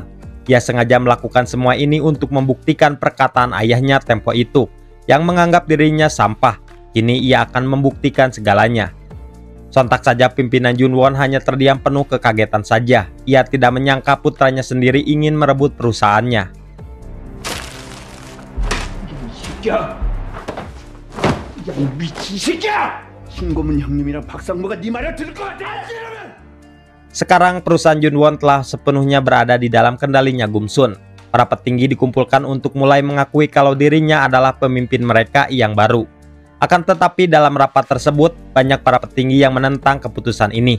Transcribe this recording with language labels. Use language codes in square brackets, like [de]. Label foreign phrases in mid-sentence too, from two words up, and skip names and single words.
[id] Ia sengaja melakukan semua ini untuk membuktikan perkataan ayahnya tempo itu, yang menganggap dirinya sampah. Kini ia akan membuktikan segalanya. Sontak saja pimpinan Junwon hanya terdiam penuh kekagetan saja. Ia tidak menyangka putranya sendiri ingin merebut perusahaannya. [ko] 신고문 형님이랑 박상무가 네 말을 들을 것 같아! [id] Sekarang perusahaan Junwon telah sepenuhnya berada di dalam kendalinya Gumsun. Para petinggi dikumpulkan untuk mulai mengakui kalau dirinya adalah pemimpin mereka yang baru. Akan tetapi dalam rapat tersebut, banyak para petinggi yang menentang keputusan ini.